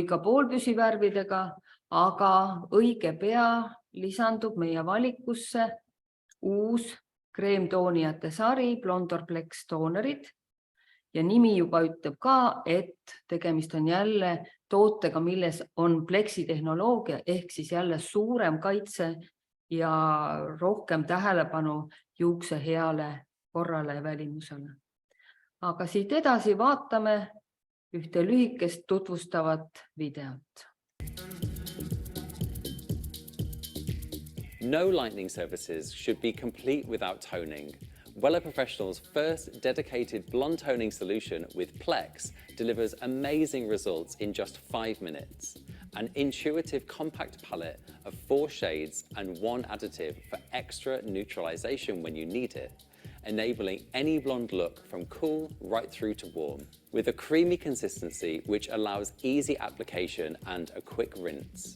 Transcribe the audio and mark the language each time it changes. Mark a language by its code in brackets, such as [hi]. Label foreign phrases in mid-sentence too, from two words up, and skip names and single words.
[et] ka poolpüsivärvidega, aga õige pea lisandub meie valikusse uus kreemtoonijate sari Blondorflex toonerid ja nimi juba ütleb ka, et tegemist on jälle tootega, milles on pleksitehnoloogia ehk siis jälle suurem kaitse ja rohkem tähelepanu juukse heale korrale ja välimusele. Aga siit edasi vaatame ühte lühikest tutvustavat videot. [en] No lightning surfaces should be complete without toning. Wella Professional's first dedicated blonde toning solution with Plex delivers amazing results in just 5 minutes. An intuitive compact palette of 4 shades and 1 additive for extra neutralization when you need it, enabling any blonde look from cool right through to warm, with a creamy consistency which allows easy application and a quick rinse.